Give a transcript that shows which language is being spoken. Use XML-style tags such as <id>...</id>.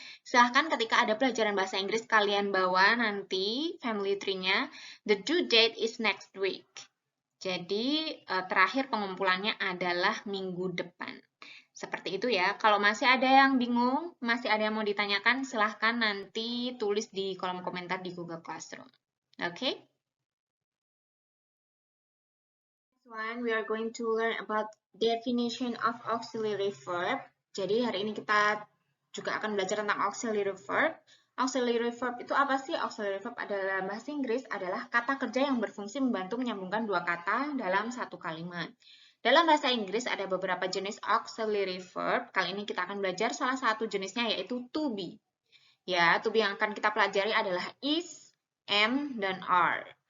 <id>Silahkan ketika ada pelajaran bahasa Inggris kalian bawa nanti family tree-nya.</id> <en>The due date is next week.</en> <id>Jadi terakhir pengumpulannya adalah minggu depan. Seperti itu ya. Kalau masih ada yang bingung, masih ada yang mau ditanyakan, silahkan nanti tulis di kolom komentar di Google Classroom. Oke? Okay?</id> <en>One, we are going to learn about definition of auxiliary verb.</en> <id>Jadi hari ini kita juga akan belajar tentang auxiliary verb. Auxiliary verb itu apa sih? Auxiliary verb adalah bahasa Inggris adalah kata kerja yang berfungsi membantu menyambungkan dua kata dalam satu kalimat. Dalam bahasa Inggris ada beberapa jenis auxiliary verb. Kali ini kita akan belajar salah satu jenisnya yaitu to be. Ya, to be yang akan kita pelajari adalah is, am, dan are.</id>